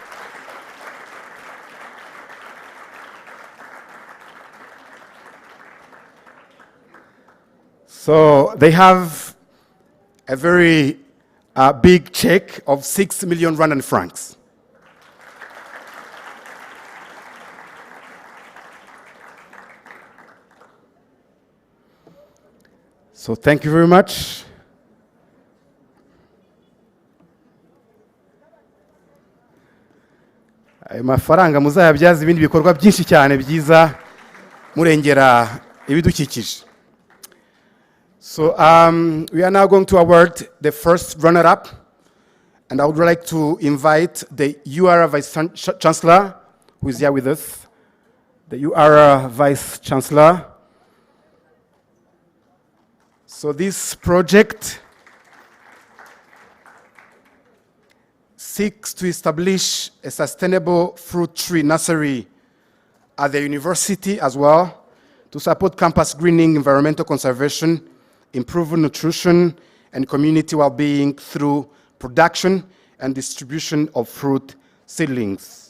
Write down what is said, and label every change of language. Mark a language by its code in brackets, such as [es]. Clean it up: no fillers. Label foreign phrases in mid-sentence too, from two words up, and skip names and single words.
[en] So they have a very big check of 6 million Rwandan francs. So thank you very much. [rw] Ayo mafaranga muzayabyaza ibindi bikorwa byinshi cyane byiza murengera ibidukikije. [en] So we are now going to award the first runner-up, and I would like to invite the UR Vice Chancellor, who is here with us, the UR Vice Chancellor. So this project seeks to establish a sustainable fruit tree nursery at the university as well, to support campus greening, environmental conservation, improve nutrition and community well-being through production and distribution of fruit seedlings.